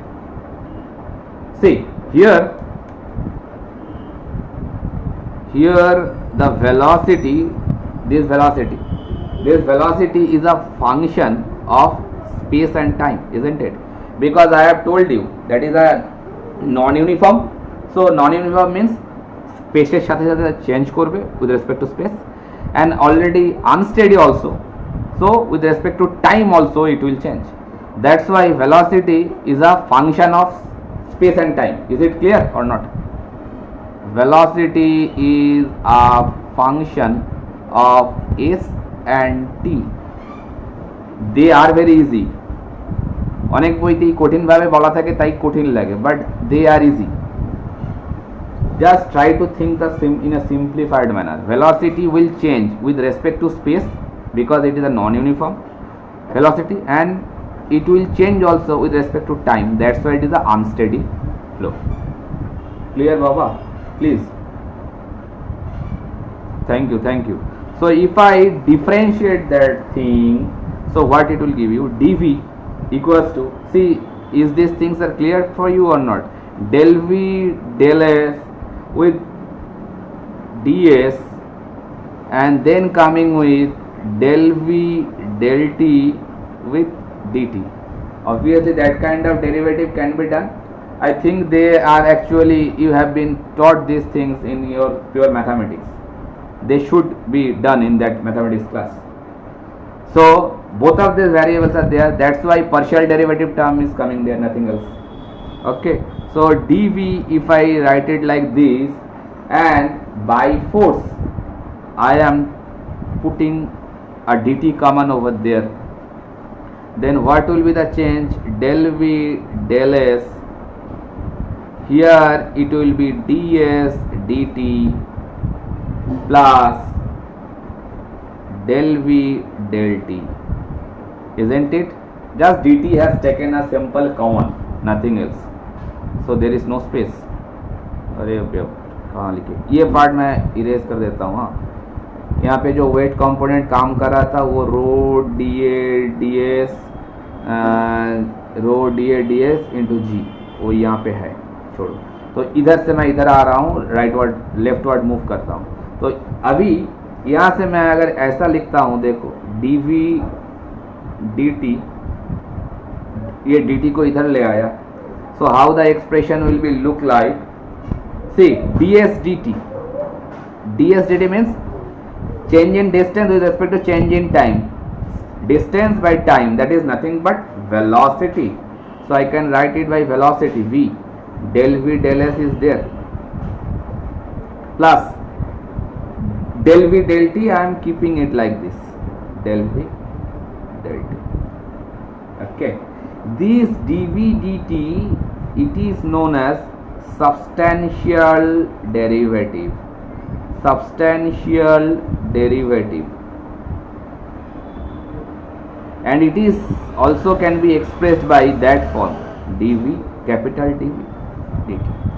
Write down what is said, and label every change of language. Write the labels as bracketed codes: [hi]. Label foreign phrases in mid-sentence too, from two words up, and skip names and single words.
[en] See here the velocity, this velocity is a function of space and time, isn't it? Because I have told you that is a non-uniform. So non-uniform means space [bn] সাথে সাথে [en] change করবে with respect to space, and already unsteady also. So with respect to time also it will change. That's why velocity is a function of space and time. Is it clear or not? Velocity is a function of s and t. They are very easy. [bn] অনেক বইতেই কঠিন ভাবে বলা থাকে তাই কঠিন লাগে, [en] but they are easy. Just try to think in a simplified manner. Velocity will change with respect to space because it is a non-uniform velocity, and it will change also with respect to time. That's why it is a unsteady flow. Clear, Baba? Please. Thank you. So if I differentiate that thing, so what it will give you? dv equals to, see, is these things are clear for you or not? Del v del s with ds, and then coming with del v del t with dt. Obviously that kind of derivative can be done. I think they are actually, you have been taught these things in your pure mathematics. They should be done in that mathematics class. So both of these variables are there, that's why partial derivative term is coming there, nothing else. Okay, so dv, if I write it like this, and by force I am putting a dt common over there, then what will be the change? Del v del s, here it will be ds dt plus del v del t, isn't it? Just dt has taken a simple common, nothing else, so there is no space. [hi] अरे कहाँ लिखे, ये पार्ट मैं इरेज कर देता हूँ. हाँ, यहाँ पे जो [en] weight component [hi] काम कर रहा था वो [en] rho dA ds rho dA ds into g, [hi] वो यहाँ पे है. छोड़ो, तो इधर से मैं इधर आ रहा हूँ, [en] rightward leftward move [hi] करता हूँ. तो अभी यहाँ से मैं अगर ऐसा लिखता हूँ, देखो [en] dv dt, [hi] ये डी टी को इधर ले आया. [en] so how the expression will be look like, see ds dt. ds dt means change in distance with respect to change in time. Distance by time, that is nothing but velocity. So I can write it by velocity v. Del v del s is there, plus del v del t. I am keeping it like this, del v del t. Okay, this dv dt, it is known as substantial derivative. Substantial derivative, and it is also can be expressed by that form, dv capital dv dt.